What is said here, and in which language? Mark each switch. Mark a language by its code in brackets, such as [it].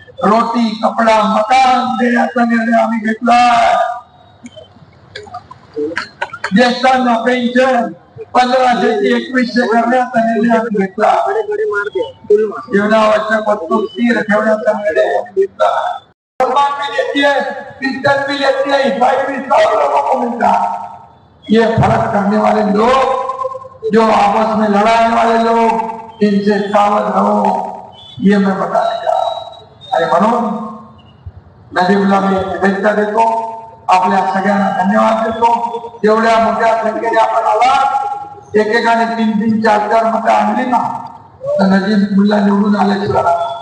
[mr] रोटी, कपडा, मकान देण्याचा निर्णय आम्ही घेतला. ज्येष्ठांना पेन्शन, 1500 ची 2100 करण्याचा निर्णय आम्ही घेतला. जीवनावश्यक वस्तू स्थिर ठेवण्याचा निर्णय आम्ही घेतला. [hi] मुसलमान भी लेती है, क्रिश्चियन भी लेती है, ईसाई भी, सब लोगों को मिलता है. ये फर्क करने वाले लोग, जो आपस में लड़ाने वाले लोग, इनसे सावध रहो, ये मैं बताने जा रहा हूं. [mr] आणि म्हणून नदीमुला मी शुभेच्छा देतो. आपल्या सगळ्यांना धन्यवाद देतो. जेवढ्या मोठ्या संख्येने आपण आला, एकेकाने 3-3, 4-4 मतं आणली ना, तर नदीमुला निवडून आल्याशिवाय.